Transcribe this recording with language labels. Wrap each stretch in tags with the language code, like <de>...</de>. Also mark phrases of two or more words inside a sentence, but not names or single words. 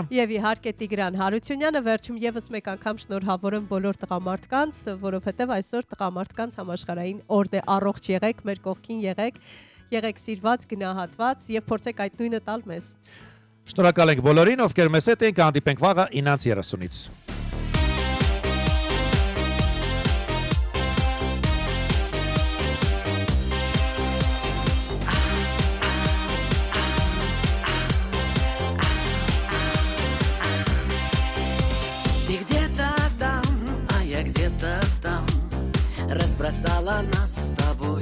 <hy>եւ իհարկե Տիգրան Հարությունյանը։ Վերջում եւս մեկ անգամ շնորհավոր եմ բոլոր տղամարդկանց, որովհետեւ այսօր տղամարդկանց համաշխարհային օր է։ Առողջ եղեք, մեր կողքին եղեք սիրված, գնահատված եւ փորձեք այդ նույնը տալ մեզ։ Շնորհակալ ենք բոլորին, ովքեր մեզ հետ են, կհանդիպենք վաղը 9:30-ից։</hy> <ru>Ты где-то там, а я где-то там, разбросала нас с тобой.</ru>